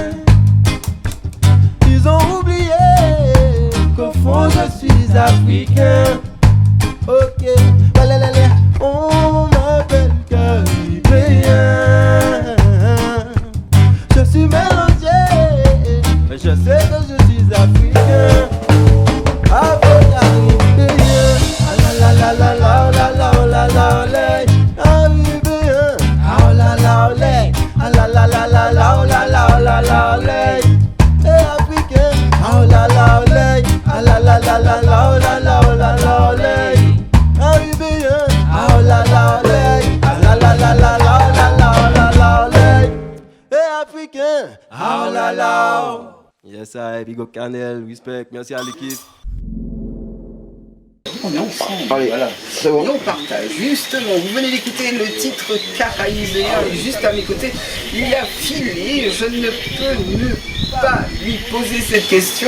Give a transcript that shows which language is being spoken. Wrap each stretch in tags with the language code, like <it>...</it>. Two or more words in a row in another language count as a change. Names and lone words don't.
<fr>Ils ont oublié qu'au fond je suis africain. Ok, balalala, on m'appelle caribéen. Je suis mélangé, mais je sais que je suis africain. Afro-caribéen, ah la la la la la la la la la la. Caribéen, ah la la la, ah la la la la la la la la la la. Et africain, ah la la la, ah la la la la la la la la la la. Caribéen, ah la la la, ah la la la la la la la la la la. Et africain, ah la la.</fr> <en>Yes, I, big up</en> <fr>Canel, respect, merci à l'équipe. On est ensemble, voilà. Et on partage. Justement, vous venez d'écouter le titre Caribéen et juste à mes côtés, il a filé. Je ne peux ne pas lui poser cette question.</fr>